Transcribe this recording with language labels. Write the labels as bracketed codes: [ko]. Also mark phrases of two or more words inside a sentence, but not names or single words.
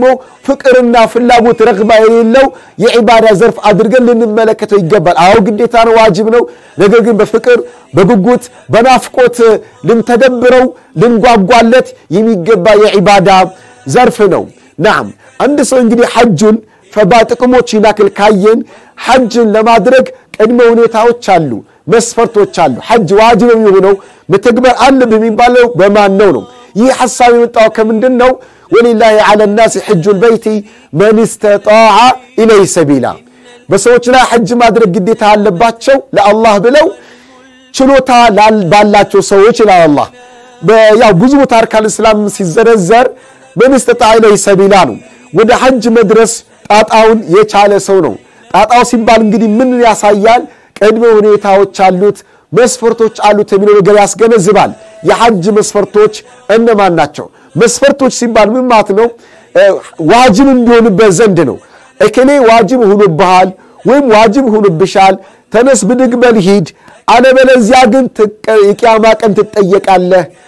[am] ፍቅርና ፍላጎት ረግባ የሌለው የዒባዳ ዘርፍ አድርገን ልንመለከተው ይገባል አው ግዴታ ነው ዋጅብ ነው ነገር ግን በፍቅር በጉጉት በናፍቆት ልንተደብረው ልንጓጓለት የሚገባ የዒባዳ ዘርፍ ነው ናም አንድ ሰው እንግዲህ ሐጅን ፈባጥቅሞች ይላክል ካየን ሐጅን ለማድረግ ቅድመ ሁኔታዎች አሉ መስፈርቶች አሉ ሐጅ ዋጅብ የሚሆነው መተግበር አለብህ የሚባለው በማን ነው ይህ ሐሳብ የመጣው ከምንድነው [ar] ولله على الناس حج البيت من استطاع اليه سبيلا [am] በሰዎች ላይ ሐጅ ማድረግ ግዴታ አለባቸው ለአላህ ብለው ችሎታ ባላቸው ሰዎች ይላል አላህ ያው ብዙ ታርካል እስላም ሲዘረዘር [ar] من استطاع اليه سبيلا [am] ነው ወደ ሐጅ መድረስ ጣጣውን የቻለ ሰው ነው ጣጣው ሲባል እንግዲህ ምን ያሳያል ቅድመ ሁኔታዎች አሉት መስፈርቶች አሉት የሚለው ነገር ያስገነዝባል የሐጅ መስፈርቶች እነማን ናቸው መስፈርቶች ሲባል ምን ማለት ነው ዋጅብ እንዲሆንበት ዘንድ ነው እከሌ ዋጅብ ሆኖብሃል ወይም ዋጅብ ሆኖብሻል ተነስ ብድግ በል ሂድ አለበለዚያ ግን የቂያማ ቀን ትጠየቃለህ